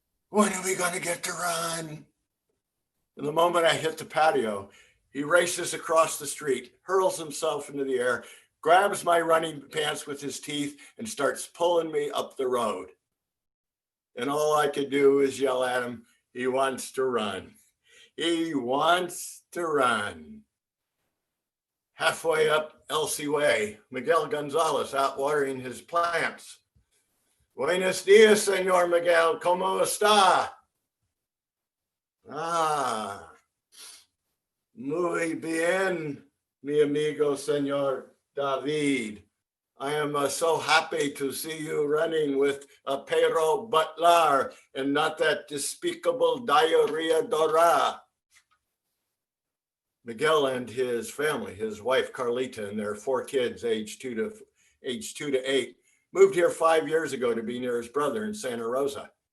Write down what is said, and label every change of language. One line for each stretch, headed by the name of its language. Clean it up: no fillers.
English: When are we going to get to run? And the moment I hit the patio, he races across the street, hurls himself into the air, grabs my running pants with his teeth, and starts pulling me up the road. And all I could do is yell at him, he wants to run. He wants to run. Halfway up Elsie Way, Miguel Gonzalez out watering his plants.
Spanish: Buenos dias, Senor Miguel, ¿cómo está? Ah, muy bien, mi amigo, Senor David.
English: I am so happy to see you running with a Pedro Butler and not that despicable diarrhea Dora. Miguel and his family, his wife Carlita and their 4 kids, age 2 to 8, moved here 5 years ago to be near his brother in Santa Rosa.